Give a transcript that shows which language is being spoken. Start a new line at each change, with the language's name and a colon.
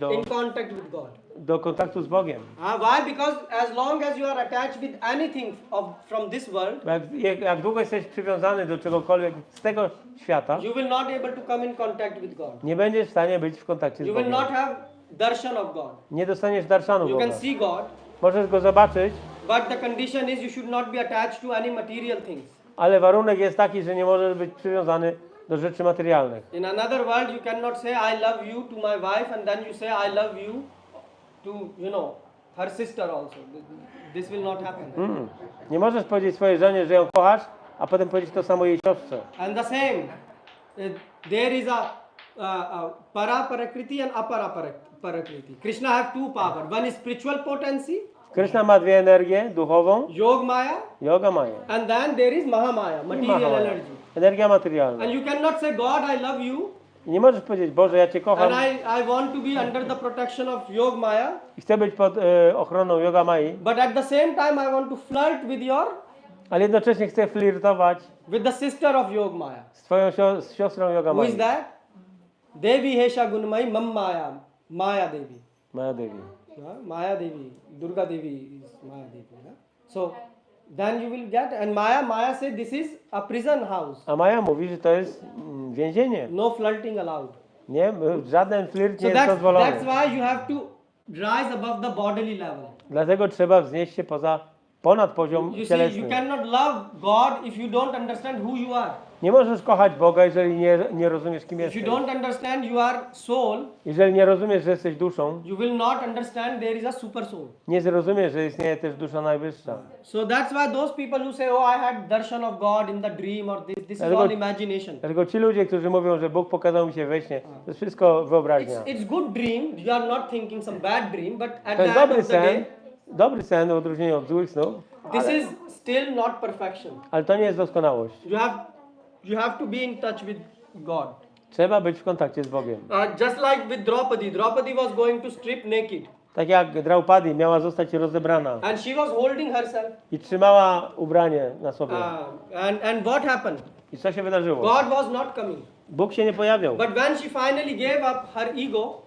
English: in contact with God.
Polish: do kontaktu z Bogiem.
English: Why? Because as long as you are attached with anything from this world,
Polish: Bo jak długo jesteś przywiązany do czegokolwiek z tego świata,
English: you will not able to come in contact with God.
Polish: nie będziesz w stanie być w kontakcie z
English: You will
Polish: Bogiem.
English: not have darshan of God.
Polish: Nie dostaniesz darszanu
English: You
Polish: Boga.
English: can see God,
Polish: Możesz go zobaczyć,
English: but the condition is you should not be attached to any material things.
Polish: ale warunek jest taki, że nie możesz być przywiązany do rzeczy materialnych.
English: In another world, you cannot say I love you to my wife and then you say I love you to, her sister also. This will not happen.
Polish: Nie możesz powiedzieć swojej żonie, że ją kochasz, a potem powiedzieć to samo jej siostrze.
English: And the same, there is a para parakriti and apara parakriti. Krishna have two power. One is spiritual potency,
Polish: Krishna ma dwie energie, duchową,
English: Yog Maya,
Polish: yoga maya
English: and then there is Mahamaya,
Polish: i
English: material
Polish: Mahamaya.
English: energy.
Polish: Energia materialna.
English: And you cannot say, God, I love you,
Polish: I nie możesz powiedzieć, Boże, ja Cię kocham
English: and I want to be under the protection of Yog Maya,
Polish: i chcę być pod ochroną yoga mai,
English: but at the same time I want to flirt with
Polish: ale jednocześnie chcę flirtować
English: with the sister of Yog Maya.
Polish: z Twoją z siostrą yoga
English: Who is
Polish: mai.
English: that? Devi Hesha Gunmai Mam Maya, Maya Devi. Maya Devi. Maya Devi, Durga Devi is Maya Devi. So then you will get, and Maya said this is a prison house.
Polish: A Maja mówi, że to jest więzienie.
English: No flirting allowed.
Polish: Nie, żaden flirt
English: So
Polish: nie jest dozwolony.
English: that's why you have to rise above the bodily level.
Polish: Dlatego trzeba wznieść się ponad poziom
English: You see, you
Polish: cielesny.
English: cannot love God if you don't understand who you are.
Polish: Nie możesz kochać Boga, jeżeli nie rozumiesz, kim
English: If you
Polish: jesteś.
English: don't understand you are soul,
Polish: Jeżeli nie rozumiesz, że jesteś duszą,
English: you will not understand there is a super soul.
Polish: nie zrozumiesz, że istnieje też dusza najwyższa.
English: So that's why those people who say, oh, I had darshan of God in the dream or this is all imagination.
Polish: Dlatego ci ludzie, którzy mówią, że Bóg pokazał mi się we śnie, to jest wszystko wyobraźnia.
English: It's good dream. You are not thinking some bad dream, but at
Polish: To
English: the
Polish: jest
English: end
Polish: dobry
English: of the day,
Polish: sen, w odróżnieniu od złych snów,
English: this is still not perfection.
Polish: ale to nie jest doskonałość.
English: You have to be in touch with God.
Polish: Trzeba być w kontakcie z Bogiem.
English: Just like with Draupadi. Draupadi was going to strip naked.
Polish: Tak jak Draupadi miała zostać rozebrana
English: And she was holding herself.
Polish: i trzymała ubranie na sobie.
English: And what happened?
Polish: I co się wydarzyło?
English: God was not coming.
Polish: Bóg się nie pojawiał.
English: But when she finally gave up her ego,